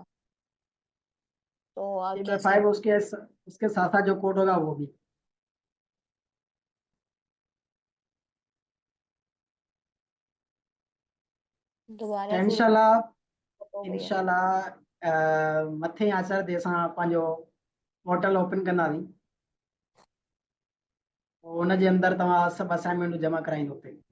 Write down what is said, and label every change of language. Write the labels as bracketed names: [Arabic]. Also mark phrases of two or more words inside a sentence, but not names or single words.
[Urdu] تو آپ کی فائیو اس کے ساتھ ساتھ جو کوڈ ہوگا وہ بھی. دوبارہ سے इंशाल्लाह ہو گیا. [Sindhi] इंशाल्लाह मथे आचर ते असां पंहिंजो पोर्टल ओपन कंदासीं। हुन जे अंदरि तव्हां सभु असाइनमेंट जमा कराईंदो हुते।